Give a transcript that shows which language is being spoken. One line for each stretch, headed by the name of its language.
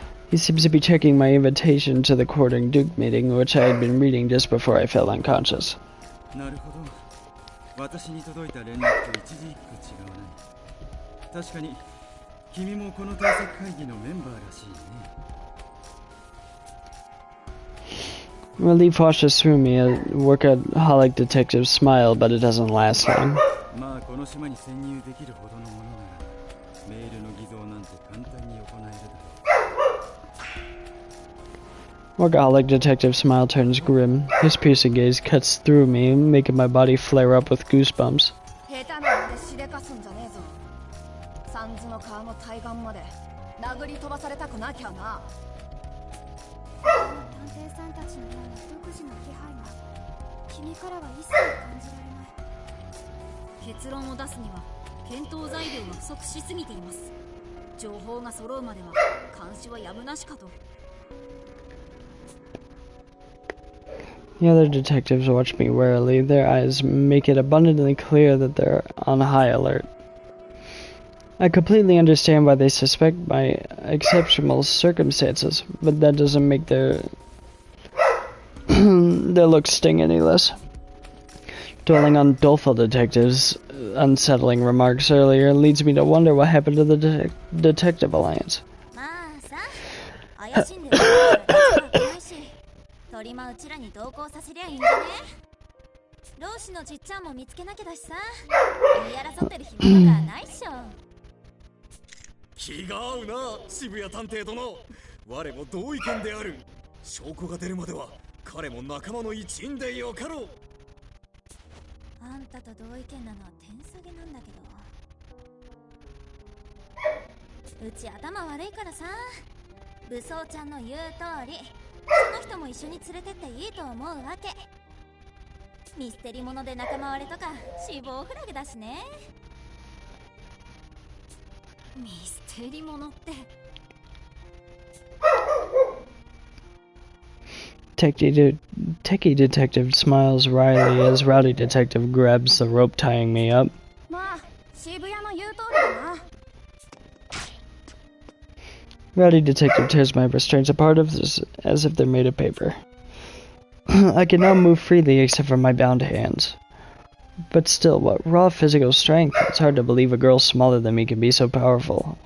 English: He seems to be checking my invitation to the Quartering Duke meeting, which I had been reading just before I fell unconscious.
Japanese: なるほど。私に届いた連絡と一字一句違わない。確かに君もこの対策会議のメンバーらしいね。
English: Relief washes through me. A Workaholic Detective smile, but it doesn't last long.
Japanese: まあこの島に潜入できるほどのものならメールの偽造なんて簡単に行えるだろう。
English: Workaholic Detective smile turns grim. His piercing gaze cuts through me, making my body flare up with goosebumps.
Japanese: 下手なまでしでかすんじゃねえぞ。三途の川の対岸まで殴り飛ばされたくなきゃな。探偵さんたちのような独自の気配が君からは一切感じられない。結論を出すには検討材料が不足しすぎています。情報が揃うまでは監視はやむなしかと。
English: The other detectives watch me warily. Their eyes make it abundantly clear that they're on high alert. I completely understand why they suspect my exceptional circumstances, but that doesn't make their their looks sting any less. Dwelling on doleful detectives' unsettling remarks earlier leads me to wonder what happened to the Detective Alliance.
Japanese: まあさ、怪しんでるからないし、とりまうちらに同行させりゃいいんじゃね。老子のじっちゃんも見つけなきゃだしさ、言い争ってる暇とかないっしょ。気が合うな、渋谷探偵殿。我も同意見である。証拠が出るまでは彼も仲間の一員でよかろう。あんたと同意見なのは点下げなんだけど、うち頭悪いからさ、武装ちゃんの言う通りその人も一緒に連れてっていいと思うわけ。ミステリもので仲間割れとか死亡フラグだしね。ミステリものって。
English: Techie detective smiles wryly as rowdy detective grabs the rope tying me up.
Japanese: まあ渋谷の言う通りだな。
English: Rowdy detective tears my restraints apart as if they're made of paper. I can now move freely except for my bound hands. But still, what raw physical strength. It's hard to believe a girl smaller than me can be so powerful.